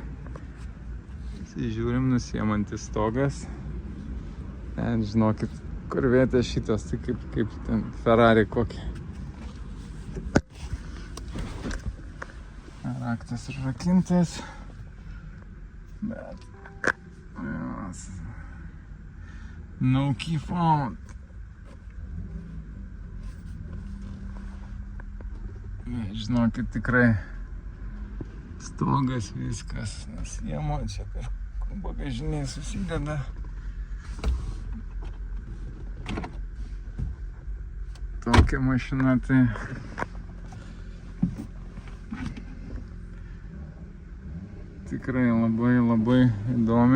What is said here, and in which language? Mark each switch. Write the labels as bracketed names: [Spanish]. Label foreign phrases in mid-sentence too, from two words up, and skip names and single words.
[Lithuanian] Žiūrim, nusiemantis stogas. Ten, žinokit, Corvette šitas, tai kaip ten Ferrari kokį. Raktas užrakintas. Bet... Yes. [English] No key found. [Lithuanian] Žinokit, tikrai stogas viskas nusiemo, čia bagažiniai susideda. Tokia mašina, tai tikrai labai įdomi.